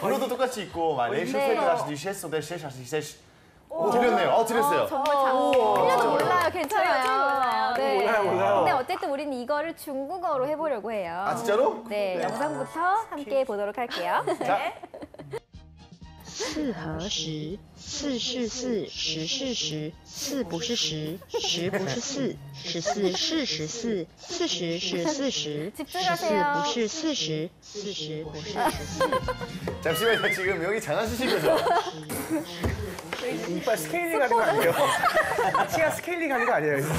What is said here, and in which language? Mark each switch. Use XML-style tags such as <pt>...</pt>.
<ko>번호도 똑같이 있고 막 레이션세이드 하시듯이 셰소 대 셰샤시. 드렸네요. 드렸어요. 정말 틀려도 몰라요. 괜찮아요. 몰라요. 네. 몰라요. 근데 어쨌든 우리는 이거를 중국어로 해보려고 해요. 아 진짜로? 네, 영상부터 함께 보도록 할게요. 자,</ko> <zh>四和十，四是四，十是十，四不是十，十不是四，十四是十四，四十是四十，十四</zh> <ko>집중하세요.</ko> <zh>不是四十，四十不是十四。</zh> <ko>잠시만요. 지금 여기 장난치신 거죠? 이빨 스케일링 하는 거 아니에요? 치아 스케일링 하는 거 아니에요?</ko>